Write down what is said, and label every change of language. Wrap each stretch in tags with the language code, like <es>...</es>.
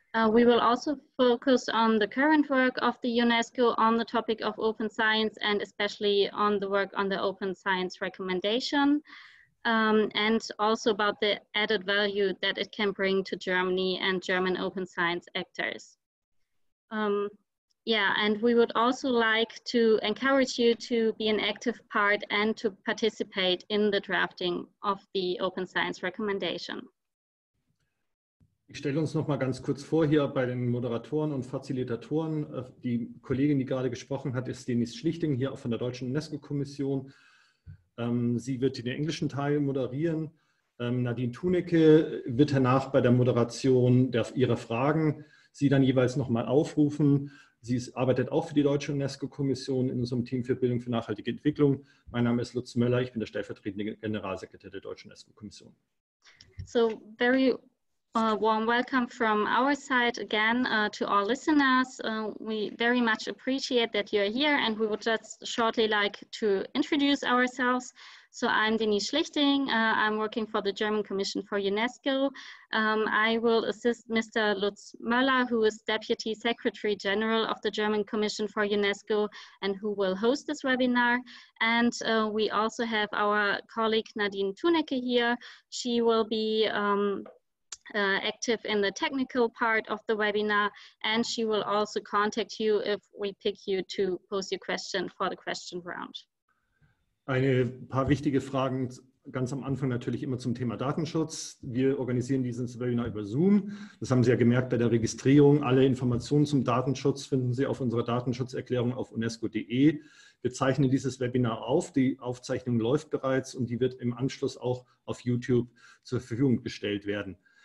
<en>We will also focus on the current work of the UNESCO on the topic of open science and especially on the work on the open science recommendation and also about the added value that it can bring to Germany and German open science actors. And we would also like to encourage you to be an active part and to participate in the drafting of the open science recommendation.</en> <de>Ich stelle uns noch mal ganz kurz vor hier bei den Moderatoren und Facilitatoren. Die Kollegin, die gerade gesprochen hat, ist Denise Schlichting, hier auch von der Deutschen UNESCO-Kommission. Sie wird den englischen Teil moderieren. Nadine Thunecke wird danach bei der Moderation ihrer Fragen Sie dann jeweils noch mal aufrufen. Sie arbeitet auch für die Deutsche UNESCO-Kommission in unserem Team für Bildung für nachhaltige Entwicklung. Mein Name ist Lutz Möller, ich bin der stellvertretende Generalsekretär der Deutschen UNESCO-Kommission.</de> <en>So very warm welcome from our side again to all listeners. We very much appreciate that you're here and we would just shortly like to introduce ourselves. So I'm Denise Schlichting, I'm working for the German Commission for UNESCO. I will assist Mr. Lutz Möller, who is Deputy Secretary General of the German Commission for UNESCO and who will host this webinar. And we also have our colleague Nadine Thunecke here. She will be active in the technical part of the webinar, and she will also contact you if we pick you to pose your question for the question round.</en> <de>Ein paar wichtige Fragen ganz am Anfang natürlich immer zum Thema Datenschutz. Wir organisieren dieses Webinar über Zoom. Das haben Sie ja gemerkt bei der Registrierung. Alle Informationen zum Datenschutz finden Sie auf unserer Datenschutzerklärung auf unesco.de. Wir zeichnen dieses Webinar auf. Die Aufzeichnung läuft bereits und die wird im Anschluss auch auf YouTube zur Verfügung gestellt werden.</de>